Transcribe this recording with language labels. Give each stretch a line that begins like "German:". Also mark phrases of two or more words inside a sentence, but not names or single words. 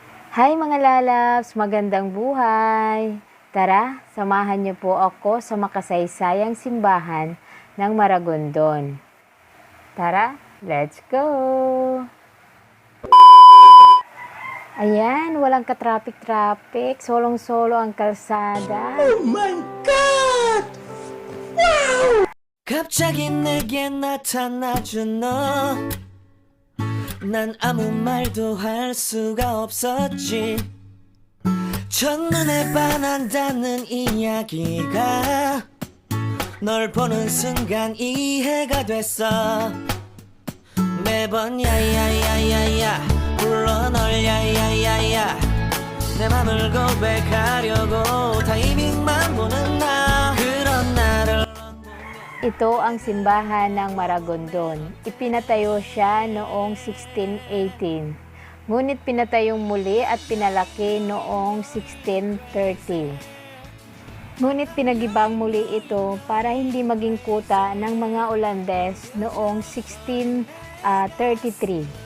Filipino: Hi mga lalabs! Magandang buhay! Tara, samahan niyo po ako sa makasaysayang simbahan ng Maragondon. Tara,
English: let's go!
Filipino: Ayan, walang katrapik-trapik. Solong-solo ang kalsada.
English: Oh my God! Wow!
Korean: 갑자기 내게 나타나준 너. 난 아무 말도 할 수가 없었지. 첫눈에 반한다는 이야기가 널 보는 순간 이해가 됐어. 매번 야야야야야 불러 널 야야야야 내 맘을 고백하려고 타이밍만 보는 나 그런 나를
Filipino: Ito ang simbahan ng Maragondon. Ipinatayo siya noong 1618. Ngunit pinatayong muli at pinalaki noong 1630. Ngunit pinagibang muli ito para hindi maging kuta ng mga Olandes noong 1633.